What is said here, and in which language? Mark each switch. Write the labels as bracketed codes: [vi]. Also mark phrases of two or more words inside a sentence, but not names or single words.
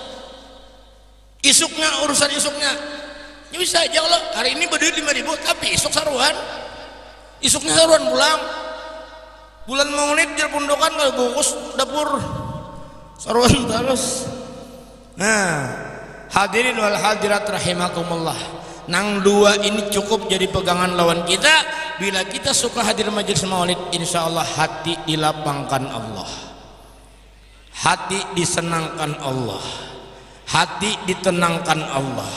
[bjn] Isuknya urusan isuknya. Ya bisa aja kalau hari ini baduit 5.000 tapi isuk saruan. Isuknya saruan pulang. Bulan maulid di pundokan kalau bungkus dapur saruan terus. Nah, [ar] hadirin wal hadirat rahimakumullah, [bjn] nang dua ini cukup jadi pegangan lawan kita. [id] Bila kita suka hadir majelis maulid, insyaallah hati dilapangkan Allah, hati disenangkan Allah, hati ditenangkan Allah.